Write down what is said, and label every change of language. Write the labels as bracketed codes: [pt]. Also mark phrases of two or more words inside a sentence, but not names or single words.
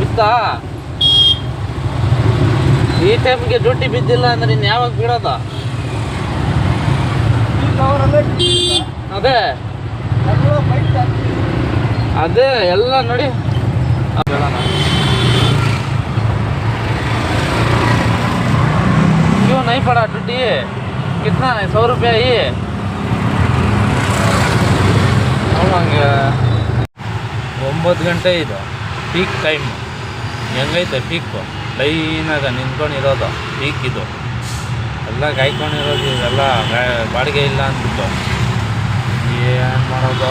[kn] ಹೌದಾ? ಈ ಟೈಮ್ಗೆ ಡ್ಯೂಟಿ ಬಿದ್ದಿಲ್ಲ ಅಂದ್ರೆ ಇನ್ನು ಯಾವಾಗ ಬಿಡೋದ? ಅದೇ ಅದೇ ಎಲ್ಲ ನೋಡಿ. [hi] क्यों नहीं पड़ा ड्यूटी? कितना है? 100 रुपया ही. [kn] ಹಂಗೆ 9 ಗಂಟೆ ಇದು [en] peak time. [kn] ಹೆಂಗೈತೆ ಪೀಕು? ಲೈನಾಗ ನಿಂತ್ಕೊಂಡಿರೋದು ಪೀಕ್ ಇದು. ಎಲ್ಲ ಕಾಯ್ಕೊಂಡಿರೋದು ಇವೆಲ್ಲ ಬಾಡಿಗೆ ಇಲ್ಲ ಅಂದ್ಬಿಟ್ಟು ಏನು ಮಾಡೋದು?